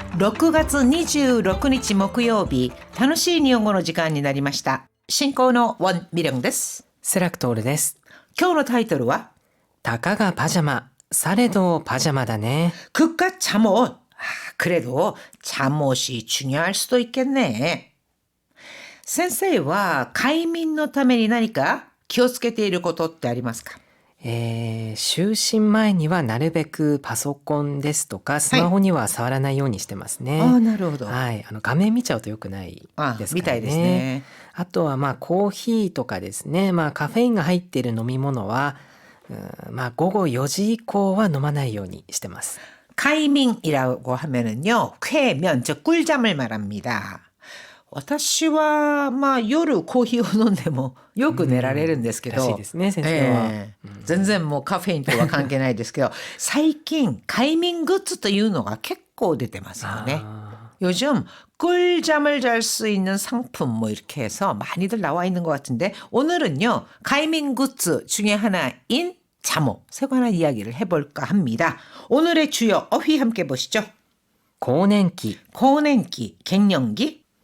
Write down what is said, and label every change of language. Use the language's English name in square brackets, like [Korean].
[Japanese] 6月26日木曜日、楽しい日本語の時間になりました。進行のウォン・ミリョンです。セラクトールです。今日のタイトルはたかがパジャマ、されどパジャマだね。 [Korean] 그깟 잠옷. 그래도 잠옷이 중요할 수도 있겠네. [Japanese] 先生は快眠のために何か気をつけていることってありますか？就寝前にはなるべくパソコンですとかスマホには触らないようにしてますね。なるほど。はい、画面見ちゃうと良くないですからね。みたいですね。あとはコーヒーとかですね。カフェインが入っている飲み物は、午後4時以降は飲まないようにしてます。 [Korean] 快眠이라고 하면은요, 쾌면, 즉 꿀잠을 말합니다. [Japanese] 私は夜コーヒーを飲んでもよく寝られるんですけど、らしいですね、先生は。全然もうカフェインとは関係ないですけど、最近快眠グッズというのが結構出てますよね。 [Korean] 요즘 꿀잠을 잘 수 있는 상품 이렇게 해서 많이들 나와 있는 것 같은데, 오늘은요快眠굿즈 중에 하나인 잠옷 세 관한 이야기를 해볼까 합니다. 오늘의 주요 어휘 함께 보시죠. [Japanese] 更年期、 [Korean] 更年期, 갱년기,